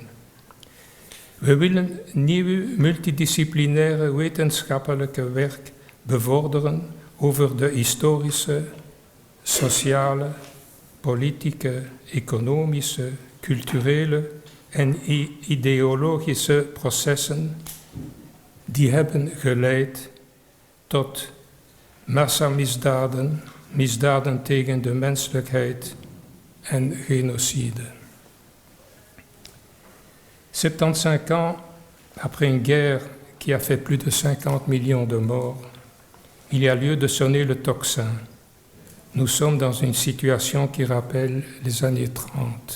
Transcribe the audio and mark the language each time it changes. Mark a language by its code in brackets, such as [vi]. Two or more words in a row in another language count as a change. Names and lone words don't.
[nl] We willen nieuw multidisciplinaire wetenschappelijke werk bevorderen over de historische, sociale, politieke, economische, culturele en ideologische processen die hebben geleid tot massamisdaden, misdaden tegen de menselijkheid en génocide. [fr] 75 ans après une guerre qui a fait plus de 50 millions de morts, il y a lieu de sonner le tocsin. Nous sommes dans une situation qui rappelle les années 30.